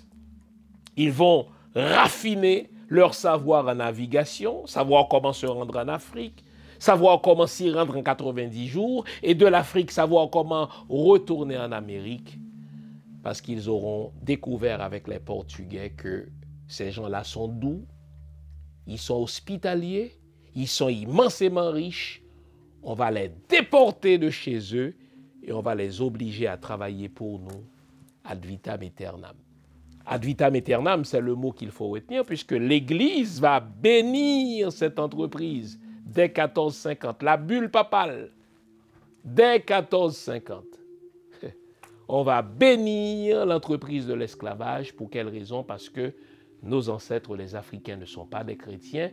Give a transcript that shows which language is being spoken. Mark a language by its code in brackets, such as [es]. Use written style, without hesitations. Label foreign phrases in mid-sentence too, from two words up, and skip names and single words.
[fr] Ils vont raffiner leur savoir en navigation, savoir comment se rendre en Afrique, savoir comment s'y rendre en 90 jours, et de l'Afrique, savoir comment retourner en Amérique, parce qu'ils auront découvert avec les Portugais que ces gens-là sont doux, ils sont hospitaliers, ils sont immensément riches. On va les déporter de chez eux et on va les obliger à travailler pour nous [la] ad vitam aeternam. Ad vitam aeternam, [fr] c'est le mot qu'il faut retenir, puisque l'Église va bénir cette entreprise dès 1450. La bulle papale, dès 1450. On va bénir l'entreprise de l'esclavage. Pour quelle raison? Parce que nos ancêtres, les Africains, ne sont pas des chrétiens.